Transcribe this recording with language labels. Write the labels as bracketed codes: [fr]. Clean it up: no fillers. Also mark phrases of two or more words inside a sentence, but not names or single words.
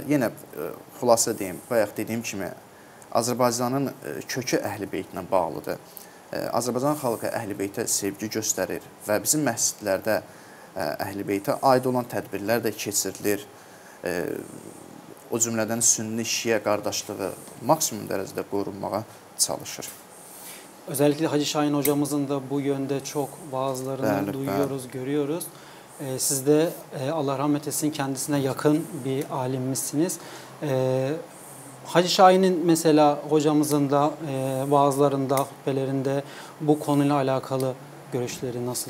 [az] Yenə xülasə deyim, bayaq dediyim kimi, Azərbaycanın kökü Əhl-i-Beytlə bağlıdır. Azərbaycan xalqı Əhl-i-Beytə sevgi göstərir və bizim məscidlərdə Əhl-i-Beytə aid olan tədbirlər də keçirilir. O cümlədən sünni-şiə qardaşlığı maksimum dərəcədə qorunmağa çalışır. [tr] Özellikle Hacı Şahin hocamızın da bu yönde çok vaazlarını duyuyoruz, görüyoruz. Siz de Allah rahmet etsin kendisine yakın bir alimmişsiniz. Hacı Şahin'in mesela hocamızın da vaazlarında, hutbelerinde bu konuyla alakalı görüşleri nasıl?